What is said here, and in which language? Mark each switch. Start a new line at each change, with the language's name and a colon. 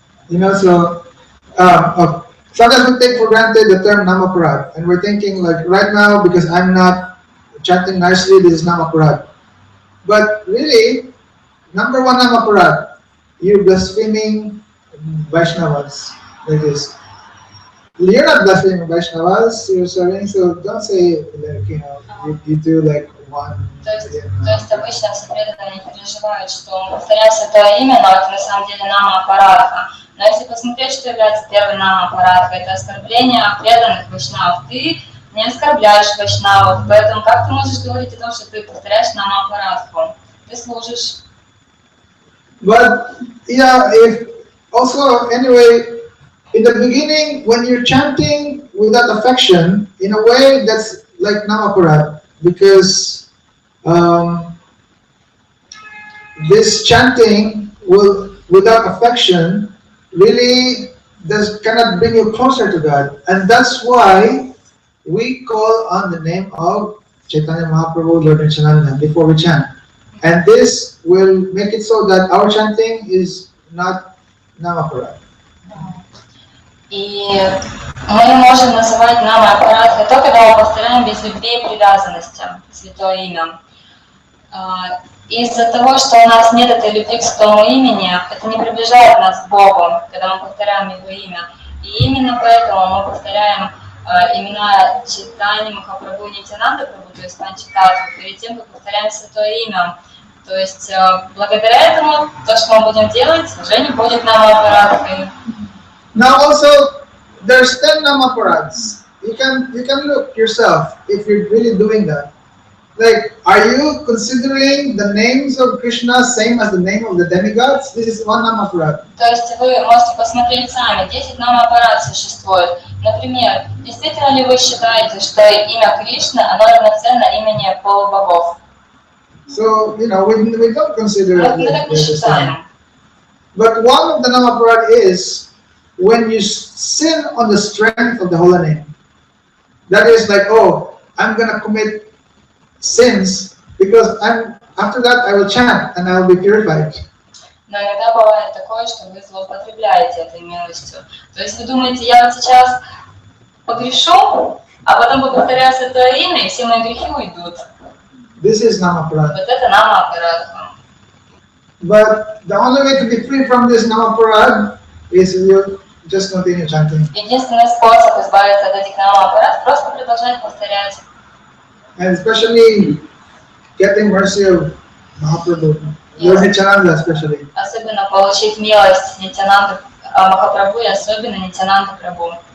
English: So sometimes we take for granted the term Namaparat, and we're thinking like right now, because I'm not chanting nicely, this is Namaparat. But really, number one Namaparat, you're blaspheming Vaishnavas, like this. You're not blaspheming Vaishnavas, you're serving, so don't say like, you do like one.
Russian: То есть обычно все преданные переживают, что повторяют святое имя, но это на самом деле Нама-апаратха. Но если посмотреть, что является первой Нама-апаратхой, это оскорбление преданных вайшнавов. Ты не оскорбляешь вайшнавов, поэтому как ты можешь говорить о том, что ты повторяешь Нама-апаратху? Ты служишь.
English: But if also anyway, in the beginning, when you're chanting without affection, in a way that's like Namaparat, because this chanting without affection really cannot bring you closer to God, and that's why we call on the name of Chaitanya Mahaprabhu, Lord Nityananda before we chant. And this will make it so that our chanting is not namaparad.
Russian: И мы можем называть нама-аппарат не только, когда мы повторяем без любви и привязанности святое имя. Из-за того, что у нас нет этой любви к святому имени, это не приближает нас к Богу, когда мы повторяем Его имя. И именно поэтому мы повторяем имена Чайтаньи Махапрабху и Нитьянанды Прабху, то есть Панчататтву, перед тем, как повторяем святое имя. То есть благодаря этому то, что мы будем делать, уже не будет нама-аппаратой.
English: Now also, there's 10 namaparads. You can look yourself if you're really doing that. Like, are you considering the names of Krishna same as the name of the demigods? This is one namaparad.
Russian: То есть вы можете посмотреть сами, 10 нама-аппарат существует. Например, действительно ли вы считаете, что имя Кришны, оно равноценно имени полубогов?
English: So, we don't consider
Russian: Мы так не
English: it the same.
Russian: считаем.
English: But one of the namaparad is when you sin on the strength of the holy name. That is like, oh, I'm going to commit sins because after that I will chant and I will be purified.
Russian: Но иногда бывает такое, что вы злоупотребляете этой милостью. То есть вы думаете, я вот сейчас погрешу, а потом повторяю святое имя, и все мои грехи уйдут.
English: This is namaparad.
Russian: Вот это нама-аппарат.
English: But the only way to be free from this namaparad is you just continue chanting.
Russian: Единственный способ избавиться от этих нама-аппарат — просто продолжать повторять.
English: And especially getting mercy of Mahaprabhu, Lord Nityananda especially.
Russian: Особенно получить милость Нитьянанды Махапрабху и особенно Нитьянанды Прабху.